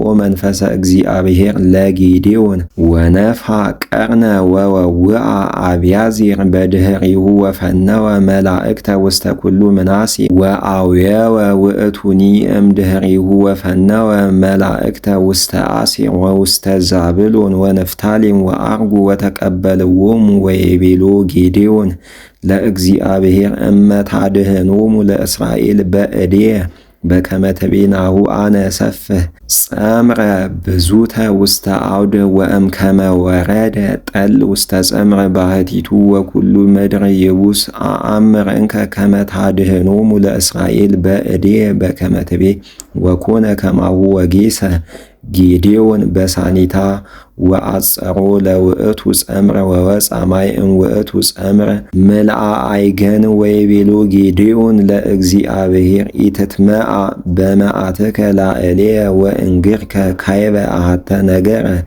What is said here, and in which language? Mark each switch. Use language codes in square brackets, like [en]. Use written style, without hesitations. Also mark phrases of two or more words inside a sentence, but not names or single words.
[gez] መንፈሰ እግዚአብሔር ለጌዴዎን ወነፍሐ ቀርነ ወወውአ አብያዚር በድኅሪሁ ወፈነወ መላእክተ ውስተ ኩሉ ምናሴ ወአውየወ ውእቱኒ እምድኅሪሁ ወፈነወ መላእክተ ውስተ አሴር ወውስተ ዛብሎን ወነፍታሌም ወአርጉ ወተቀበልዎሙ ወይቤሎ ጌዴዎን ለእግዚአብሔር እመ ታድኅኖሙ ለእስራኤል በእዴየ በከመ ትቤናሁ አነ ሰፍሕ ጸምረ ብዙተ ውስተ አውድ ወእምከመ ወረደ ጠል ውስተ ጸምረ ባህቲቱ ወኩሉ ምድር ይቡስ አአምር እንከ ከመ ታድኅኖሙ ለእስራኤል በእዴየ በከመ ትቤ ወኮነ ከማሁ ወጌሰ ጌዴዎን በሳኒታ ወአጸሮ ለውእቱ ጸምረ ወወፃ ማይ እምውእቱ ጸምረ ምልአ አይገን ወይቤሎ ጌዴዎን ለእግዚአብሔር ኢትትመዓ በመዓትከ ላዕሌየ ወእንግርከ ካይበ አሐተ ነገረ